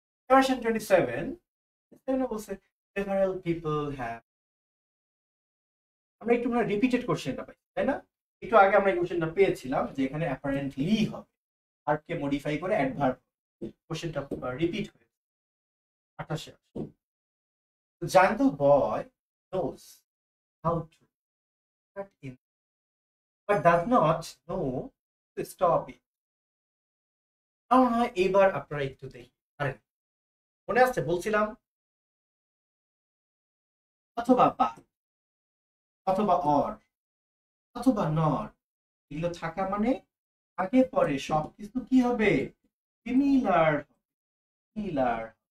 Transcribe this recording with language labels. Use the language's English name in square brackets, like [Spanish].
[Bangla] Question 27 বলছে [English] several people have, [Bangla] আমরা একটু মানে রিপিটেড কোশ্চেনটা পাই, তাই না? একটু আগে আমরা এই কোশ্চেনটা পেয়েছিলাম যে এখানে অ্যাপারেন্টলি হবে, ভার্বকে মডিফাই করে অ্যাডভার্ব। কোশ্চেনটা রিপিট হয়েছে 28 আসে। [English] The jungle boy knows how to cut in but does not know to stop it. [Bangla] আমার হয় এবার আপনারা একটু দেখি, আরে মনে আছে বলছিলাম অথবা বা অথবা অর অথবা নর, এগুলো থাকা মানে আগে পরে সবকিছু কি হবে? সিমিলার। সিমিলার।